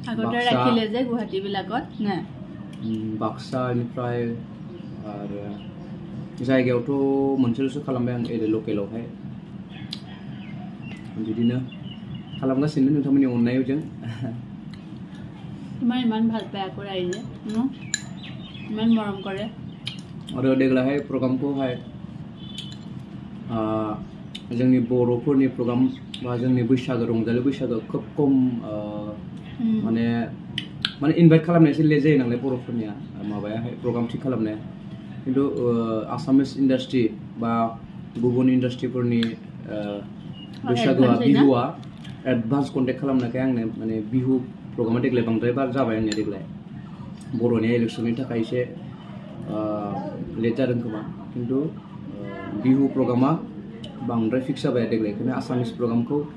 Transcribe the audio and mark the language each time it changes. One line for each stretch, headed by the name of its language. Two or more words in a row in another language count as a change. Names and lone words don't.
Bodo: बाक्सानिफ्राय आरो जायगायावथ' मोनसेल'सो खालामबाय आं एरै लकेलावहाय बिदिनो खालामगासिनो नोंथांमोननि अननायजों
Assamese: इमान ভাল পায় আকৌ ৰাইজে ইমান মৰম কৰে
Bodo: आरो देग्लायहाय प्रग्रामखौहाय जोंनि बर'फोरनि प्रग्राम बा जोंनि बैसागो रंजालि बैसागो खोब खम माने इनभाइट खालामनाया एसे लेट जायो नालाय बर'फोरनिया माबायाहाय प्रग्राम थिक खालामनाया खिन्थु
English: Assamese industry
Bodo: बा गुबुन इन्डास्ट्रिफोरनि बैसागोआ बिहुआ
English: advance contact
Bodo: खालामनायखाय आंनो माने बिहु प्रग्रामा देग्लाय बांद्राय बार जाबाय आंनिया देग्लाय बर'नि इलेक्सननि थाखाय एसे लेट जादों खोमा खिन्थु बिहु प्रग्रामा बांद्राय फिक्स जाबाय देग्लाय बेखायनो आसामिस प्रग्रामखौ